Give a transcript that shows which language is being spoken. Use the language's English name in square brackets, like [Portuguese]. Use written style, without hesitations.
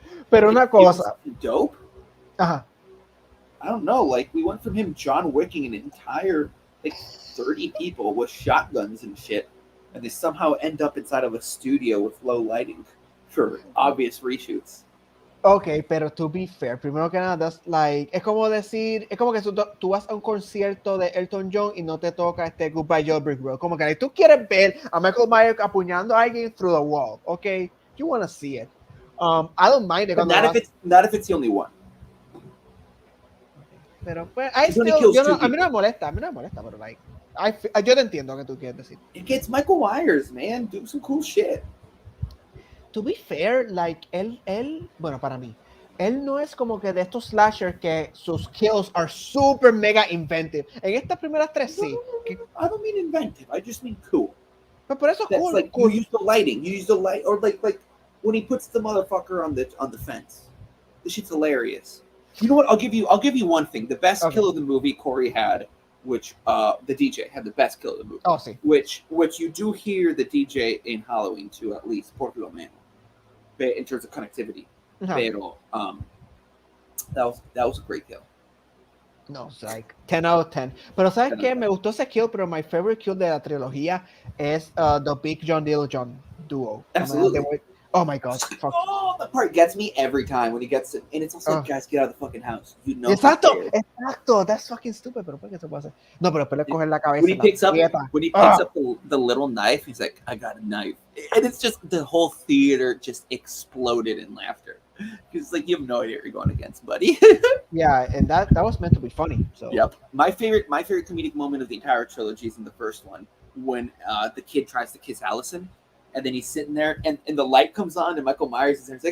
[Spanish] pero una cosa [English] dope. I don't know. Like, we went from him John Wicking an entire like 30 people with shotguns and shit, and they somehow end up inside of a studio with low lighting for obvious reshoots. [Spanish] Ok, pero [English] to be fair, [Spanish] primero que nada, [English] that's like, [Spanish] es como decir, es como que tú vas a un concierto de Elton John y no te toca Goodbye Yellow Brick Road. Como que tú quieres ver a Michael Myers apuñando a alguien [English] through the wall, ok? You want to see it. I don't mind it. But not if it's the only one. [Spanish] Pero pues, a mí no me molesta, [English] pero like, [Spanish] yo te entiendo lo que tú quieres decir. [English] It's Michael Myers, man. Do some cool shit. To be fair, [Spanish] like, él, bueno, para mí, él no es como que de estos slashers que sus kills [English] are super mega inventive. [Spanish] En estas primeras tres, sí. [English] I don't mean inventive. I just mean cool. [Spanish] Pero por eso cool. [English] Like, cool. You use the lighting. You use the light, or like when he puts the motherfucker on the fence. This shit's hilarious. You know what? I'll give you one thing. The best kill of the movie Corey had, which the DJ had the best kill of the movie. [Spanish] Oh, sí. [English] Which you do hear the DJ in Halloween too, at least Portugal Man. In terms of connectivity, [Spanish] pero [English] that was a great kill. No, it's like 10 out of 10. [Spanish] Pero ¿sabes [English] 10 out [Spanish] qué? [English] of [Spanish] Me gustó ese kill, pero [English] my favorite kill [Spanish] de la trilogía es [English] the Big John Little John duo. Absolutely. Oh my god. Fuck. Oh, that part gets me every time when he gets it. And it's also like, guys, get out of the fucking house. You know. [Spanish] Exacto, exacto. [English] That's fucking stupid, [Spanish] pero ¿por qué se puede hacer? No, pero después le cogen la cabeza. [English] When he picks up the little knife, he's like, I got a knife. And it's just the whole theater just exploded in laughter. Because like you have no idea what you're going against, buddy. Yeah, and that was meant to be funny. So yep. My favorite comedic moment of the entire trilogy is in the first one when the kid tries to kiss Allison, and then he's sitting there, and the light comes on, and Michael Myers is there.